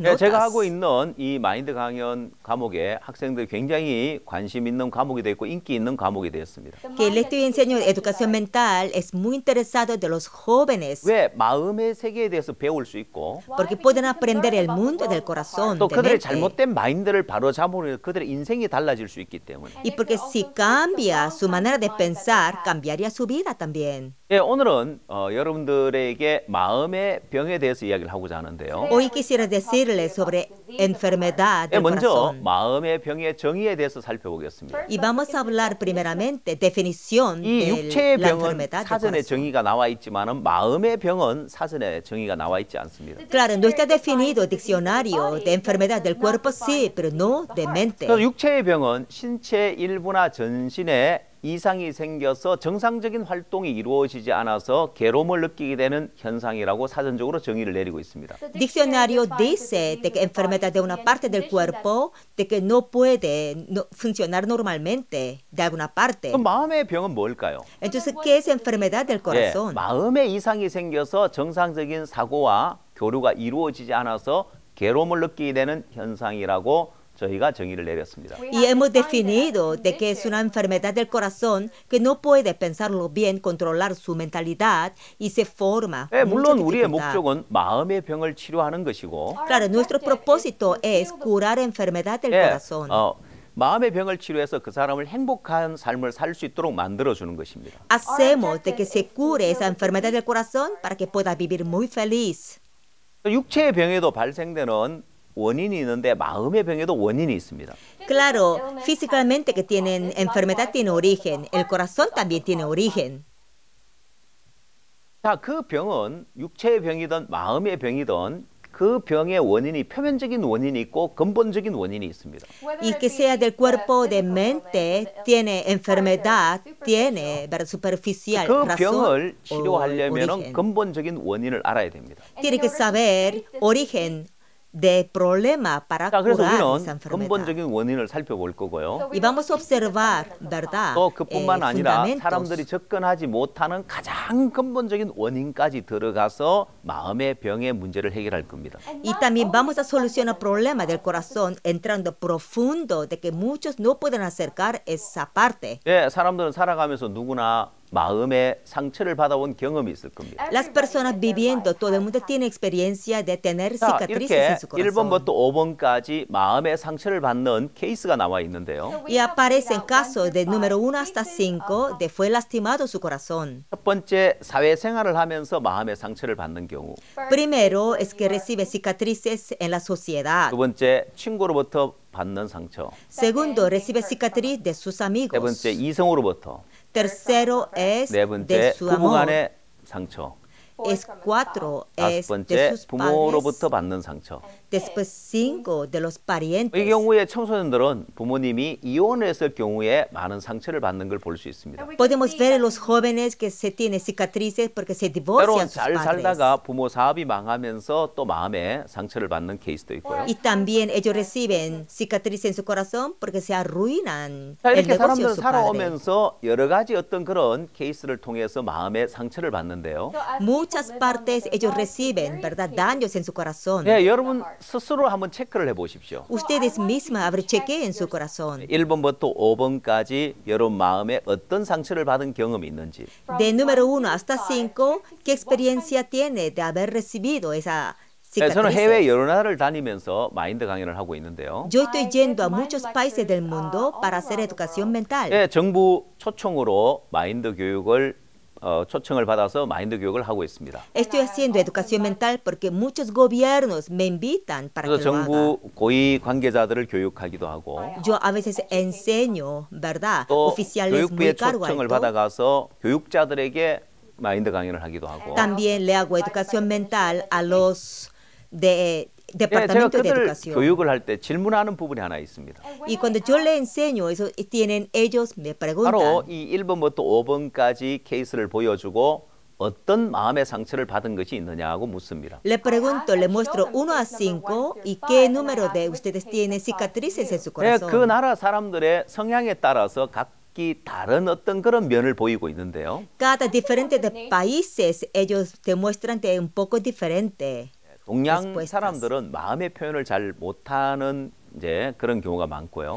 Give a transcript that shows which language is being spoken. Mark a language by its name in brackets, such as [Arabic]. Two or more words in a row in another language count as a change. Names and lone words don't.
[Korean] 네, [Spanish] notas. [Korean] 제가 하고 있는 이 마인드 강연 과목에 학생들이 굉장히 관심 있는 과목이 되어 있고 인기 있는 과목이 되었습니다. [Spanish] Que le estoy enseñando educación mental es muy interesado de los jóvenes [Korean] 왜 마음의 세계에 대해서 배울 수 있고 [Spanish] porque pueden aprender el mundo del corazón. [Korean] 또 [Spanish] de [Korean] 그들의 [Spanish] mente. [Korean] 잘못된 마인드를 바로 잡으면 그들의 인생이 달라질 수 있기 때문에. [Spanish] Y porque si cambia su manera de pensar, cambiaría su vida también. [Korean] 예, 오늘은 여러분들에게 마음의 병에 대해서 이야기를 하고자 하는데요. [Spanish] Hoy quisiera decirles sobre enfermedad [Korean] 예, [Spanish] del [Korean] 먼저 [Spanish] corazón. [Korean] 마음의 병의 정의에 대해서 살펴보겠습니다. [Spanish] Y vamos a hablar primeramente definición [Korean] 이 [Spanish] de [Korean] 육체의 [Spanish] la [Korean] 병은 [Spanish] enfermedad del [Korean] 사전에 [Spanish] corazón. [Korean] 정의가 나와 있지만은 마음의 병은 사전에 정의가 나와 있지 않습니다. [Spanish] Claro, no está definido diccionario de enfermedad del cuerpo, sí, pero no de mente. [Korean] 그래서 육체의 병은 신체 일부나 전신에 이상이 생겨서 정상적인 활동이 이루어지지 않아서 괴로움을 느끼게 되는 현상이라고 사전적으로 정의를 내리고 있습니다. [Spanish] Diccionario dice de que enfermedad de una parte del cuerpo, de que no puede funcionar normalmente de alguna parte. [Korean] 그럼 마음의 병은 뭘까요? [Spanish] Entonces, ¿qué es enfermedad del [Korean] 예, [Spanish] corazón? [Korean] 마음에 이상이 생겨서 정상적인 사고와 교류가 이루어지지 않아서 괴로움을 느끼게 되는 현상이라고 저희가 정의를 내렸습니다. [Spanish] Y hemos definido de que es una enfermedad del corazón que no puede pensarlo bien, controlar su mentalidad y se forma [Korean] 예, [Spanish] mucha [Korean] 물론 우리의 [Spanish] dificultad. [Korean] 목적은 마음의 병을 치료하는 것이고 [Spanish] Claro, nuestro propósito es curar enfermedad del [Korean] 예, [Spanish] corazón. [Korean] 마음의 병을 치료해서 그 사람을 행복한 삶을 살 수 있도록 만들어주는 것입니다. [Spanish] Hacemos de que se cure esa enfermedad del corazón para que pueda vivir muy feliz. [Korean] 육체의 병에도 발생되는 원인이 있는데 마음의 병에도 원인이 있습니다. [Spanish] Claro, físicamente que tienen enfermedad tiene origen, el corazón también tiene origen. [Korean] 자, 그 병은 육체의 병이든 마음의 병이든 그 병의 원인이 표면적인 원인이 있고 근본적인 원인이 있습니다. [Spanish] Y que sea del cuerpo o de mente, tiene enfermedad, tiene ¿verdad? Superficial [Korean] 그 [Spanish] razón [Korean] 병을 [Spanish] o [Korean] 치료하려면 [Spanish] origen. [Korean] 근본적인 원인을 알아야 됩니다. [Spanish] Tiene que saber origen de problema para [Korean] 자, 그래서 [Spanish] curar esa [Korean] 우리는 [Spanish] enfermedad. [Korean] 근본적인 원인을 살펴볼 거고요. [Spanish] Y vamos a observar, ¿verdad? [Korean] 또 그뿐만 아니라 [Spanish] fundamentos. [Korean] 사람들이 접근하지 못하는 가장 근본적인 원인까지 들어가서 마음의 병의 문제를 해결할 겁니다. [Spanish] Y también vamos a solucionar problemas del corazón entrando profundo de que muchos no pueden acercar esa parte. [Korean] 예, 사람들은 살아가면서 누구나 마음의 상처를 받아온 경험이 있을 겁니다. [Spanish] Las personas viviendo, todo el mundo tiene experiencia de tener [Korean] 자, [Spanish] cicatrices [Korean] 이렇게 [Spanish] en su corazón. [Korean] 1번부터 5번까지 마음의 상처를 받는 케이스가 나와 있는데요. [Spanish] Y aparecen casos de número 1 hasta 5 de fue lastimado su corazón. [Korean] 첫 번째, 사회생활을 하면서 마음의 상처를 받는 경우. [Spanish] Primero es que recibe cicatrices en la sociedad. [Korean] 두 번째, 친구로부터 받는 상처. [Spanish] Segundo, recibe cicatriz de sus [Korean] 세 [Spanish] amigos. [Korean] 번째, 이성으로부터. [Spanish] Tercero es [Korean] 네 [Spanish] de [Korean] 번째, [Spanish] su [Korean] 부부 [Spanish] amor. [Korean] 간의 상처. [Spanish] Es 4 [Korean] 다섯 [Spanish] es de [Korean] 번째, [Spanish] sus padres. [Korean] 부모로부터 받는 상처. [Spanish] Después 5 de los [Korean] 이 [Spanish] parientes. [Korean] 경우에 청소년들은 부모님이 이혼했을 경우에 많은 상처를 받는 걸 볼 수 있습니다. [Spanish] Podemos ver en los jóvenes que se tienen cicatrices porque se [Korean] 때론 [Spanish] divorcian sus [Korean] 잘 [Spanish] padres. [Korean] 살다가 부모 사업이 망하면서 또 마음에 상처를 받는 케이스도 있고요. [Spanish] Y también ellos reciben cicatrices en su corazón porque se arruinan [Korean] 자, [Spanish] el [Korean] 이렇게 [Spanish] negocio de [Korean] 사람들은 [Spanish] su padre. [Korean] 살아오면서 여러 가지 어떤 그런 케이스를 통해서 마음의 상처를 받는데요. [Spanish] Muchas partes ellos reciben, ¿verdad? Daños en su corazón. [Korean] 네, 여러분 스스로 한번 체크를 해보십시오. [Spanish] Ustedes mismas, a ver, chequeen su corazón. [Korean] 1번부터 5번까지 여러분 마음에 어떤 상처를 받은 경험이 있는지. [Spanish] De número 1 hasta 5, ¿qué experiencia tiene de haber recibido esa [Korean] 네, 저는 해외 [Spanish] cicatrices? [Korean] 여러 나라를 다니면서 마인드 강연을 하고 있는데요. [Spanish] Yo estoy yendo a muchos países del mundo para hacer educación mental. [Korean] 네, 정부 초청으로 마인드 교육을 초청을 받아서 마인드 교육을 하고 있습니다. [Spanish] Estoy haciendo educación mental porque muchos gobiernos me invitan para [Korean] 그래서 [Spanish] que lo haga. [Korean] 정부 고위 관계자들을 교육하기도 하고 [Spanish] Yo a veces enseño, ¿verdad? [Korean] 또 [Spanish] Oficiales muy [Korean] 교육부의 [Spanish] cargo [Korean] 초청을 [Spanish] alto. [Korean] 받아가서 교육자들에게 마인드 강연을 하기도 하고. [Spanish] También le hago educación mental a los de [Korean] 예, 제가 [Spanish] departamento de [Korean] 그들 [Spanish] educación. [Korean] 교육을 할 때 질문하는 부분이 하나 있습니다. [Spanish] Y cuando yo le enseño eso, tienen ellos me [Korean] 바로 [Spanish] preguntan. [Korean] 이 1번부터 5번까지 케이스를 보여주고 어떤 마음의 상처를 받은 것이 있느냐고 묻습니다. [Spanish] Le pregunto, le muestro 1 a 5 y qué número de ustedes tienen cicatrices en su [Korean] 예, 그 [Spanish] corazón. [Korean] 나라 사람들의 성향에 따라서 각기 다른 어떤 그런 면을 보이고 있는데요. [Spanish] Cada diferente de países, ellos te muestran de un poco diferente. [Korean] 동양 [Spanish] respuestas. [Korean] 사람들은 마음의 표현을 잘 못하는 이제 그런 경우가 많고요.